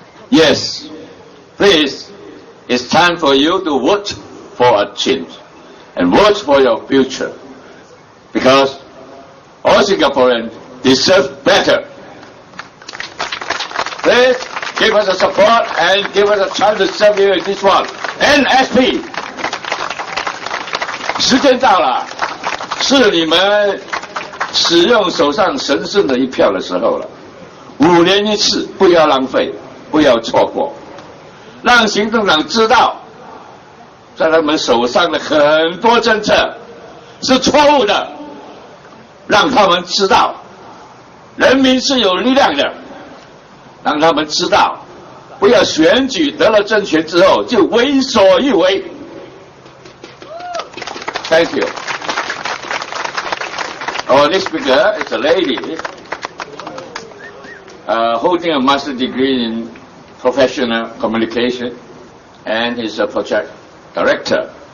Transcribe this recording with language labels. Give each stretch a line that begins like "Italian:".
English: Yes, please, it's time for you to vote for a change and vote for your future, because all Singaporeans deserve better. Please give us a support and give us a chance to serve you in this one.
Chinese: NSP， 时间到了，是你们使用手上神圣的一票的时候了。 5年一次，不要浪费，不要错过，让行政长知道，在他们手上的很多政策是错误的，让他们知道，人民是有力量的，让他们知道，不要选举得了政权之后就为所欲为。
English: Thank you. Our next speaker is a lady holding a master's degree in professional communication and is a project director.